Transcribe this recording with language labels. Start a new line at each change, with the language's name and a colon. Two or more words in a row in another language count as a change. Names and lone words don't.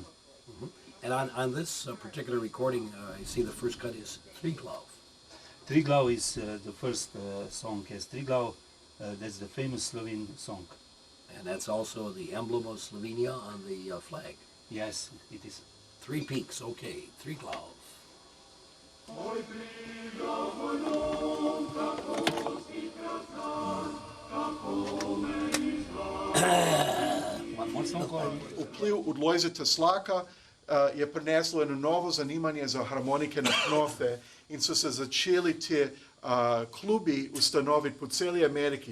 English: And on this particular recording, I see the first cut is Triglav. Triglav is the first song. Yes, Triglav, that's the famous Slovene song. And that's also the emblem of Slovenia on the flag. Yes, it is. 3 peaks, okay, Triglav.
Slovenian: Vpliv od Lojzeta Slaka je prineslo eno novo zanimanje za harmonike na knofe in so se začeli te klubi ustanoviti po celi Ameriki.